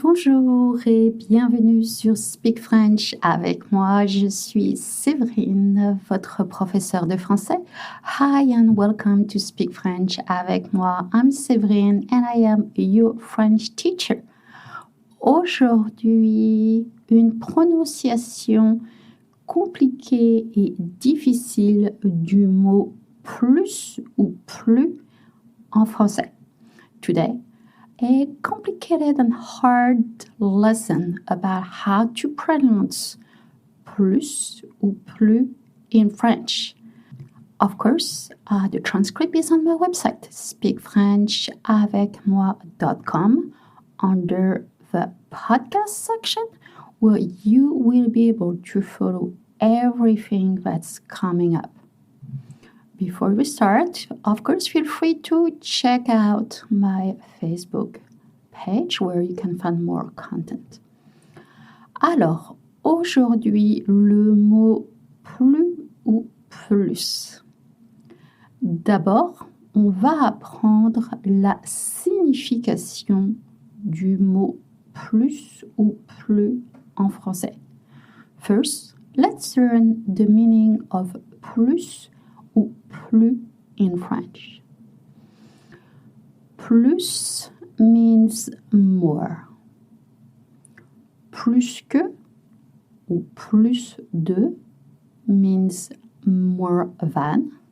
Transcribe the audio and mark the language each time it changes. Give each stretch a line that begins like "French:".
French: Bonjour et bienvenue sur Speak French avec moi. Je suis Séverine, votre professeure de français.
English: Hi and welcome to Speak French avec moi. I'm Séverine and I am your French teacher.
French: Aujourd'hui, une prononciation compliquée et difficile du mot plus ou plus en français.
English: Today, a complicated and hard lesson about how to pronounce plus ou plus in French. Of course, the transcript is on my website, speakfrenchavecmoi.com, under the podcast section, where you will be able to follow everything that's coming up. Before we start, of course, feel free to check out my Facebook page where you can find more content.
French: Alors, aujourd'hui, le mot plus ou plus. D'abord, on va apprendre la signification du mot plus ou plus en français.
English: First, let's learn the meaning of plus ou plus in French. Plus means more.
French: Plus que ou plus de
English: means more than.